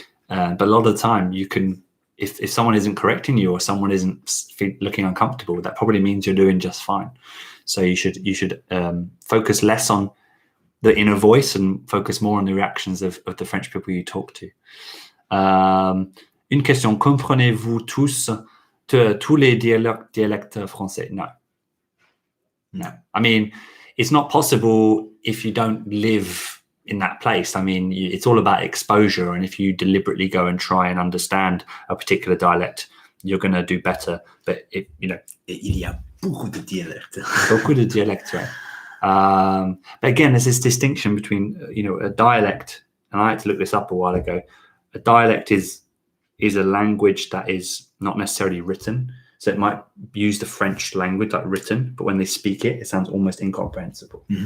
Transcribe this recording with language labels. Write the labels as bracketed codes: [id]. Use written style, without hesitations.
[en] But a lot of the time, you can. If someone isn't correcting you, or someone isn't looking uncomfortable, that probably means you're doing just fine. So you should focus less on the inner voice and focus more on the reactions of the French people you talk to. [fr] Une question: comprenez-vous tous les dialectes français? [en] No. I mean, it's not possible if you don't live in that place. I mean, it's all about exposure, and if you deliberately go and try and understand a particular dialect, you're going to do better. But [fr] il y a beaucoup de dialectes. Beaucoup de dialectes, right? [en] But again, there's this distinction between a dialect, and I had to look this up a while ago. A dialect is a language that is not necessarily written. So it might use the French language like written, but when they speak it sounds almost incomprehensible.